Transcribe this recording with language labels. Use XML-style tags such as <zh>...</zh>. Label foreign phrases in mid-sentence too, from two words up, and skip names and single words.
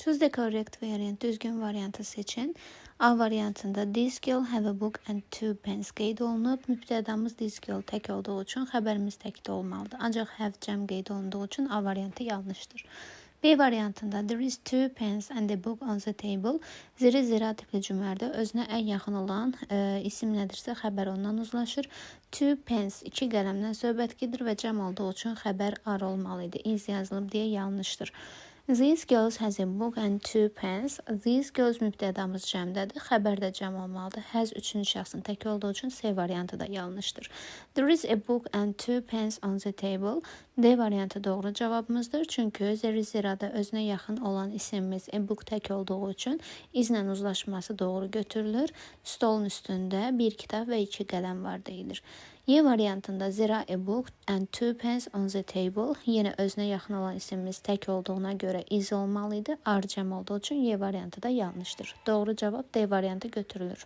<en>Choose the correct variant.</en> <az>Düzgün variantı seçin. A variantında</az> <en>this girl have a book and 2 pens</en> <az>qeyd olunub. Mübtədamız</az> <en>this girl</en> <az>tək olduğu üçün xəbərimiz tək də olmalıdır. Ancaq have cəm qeyd olunduğu üçün A variantı yanlışdır. B variantında</az> <en>there is 2 pens and a book on the table.</en> <az>Zira tipli cümlədə özünə ən yaxın olan isim nədirsə xəbər ondan uzlaşır. 2 pens 2 qələmdən söhbət gedir və cəm olduğu üçün xəbər ar olmalı idi. Is yazılıb deyə yanlışdır.</az> <en>These girls has a book and 2 pens. These girls</en> <az>mübtədamız cəmdədir. Xəbər də cəm olmalıdır. Has üçüncü şəxsin tək olduğu üçün C variantı da yanlışdır.</az> <en>There is a book and 2 pens on the table.</en> <az>D variantı doğru cavabımızdır. Çünki zirada özünə yaxın olan isimimiz</az> <en>a book</en> <az>tək olduğu üçün izlə uzlaşması doğru götürülür. Stolun üstündə bir kitab və 2 qələm var deyilir. Y variantında</az> <en>zira a book and 2 pens on the table.</en> <az>Yenə özünə yaxın olan isimimiz tək olduğuna görə iz olmalıydı. Ar cəm olduğu üçün Y variantı da yanlışdır. Doğru cavab D variantı götürülür.</az>